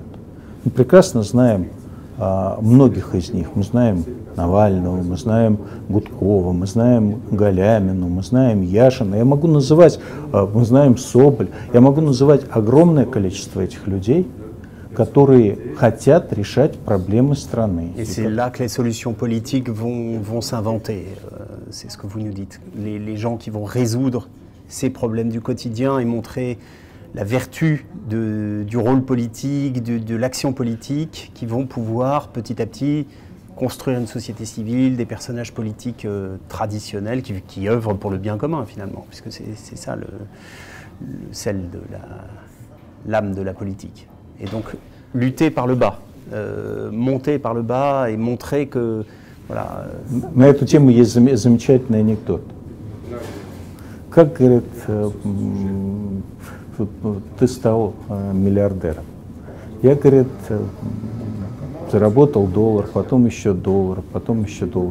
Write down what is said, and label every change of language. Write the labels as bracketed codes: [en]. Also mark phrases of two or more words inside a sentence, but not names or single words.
[ru] Мы прекрасно знаем многих из них. Мы знаем Навального, мы знаем Гудкова, мы знаем Галямину, мы знаем Яшина. Я могу называть, мы знаем Соболь. Я могу называть огромное количество этих людей, которые хотят решать проблемы страны. [fr] Et c'est là que les solutions politiques vont s'inventer. C'est ce que vous nous dites. Les gens qui vont résoudre ces problèmes du quotidien et montrer la vertu du rôle politique, de l'action politique, qui vont pouvoir petit à petit construire une société civile, des personnages politiques traditionnels qui œuvrent pour le bien commun finalement, puisque c'est ça celle de l'âme de la politique. Et donc lutter par le bas, monter par le bas et montrer que voilà. [ru] На эту тему есть замечательный анекдот. Как, говорит, ты стал миллиардером? Я, говорит, заработал $1, потом еще $1, потом еще $1.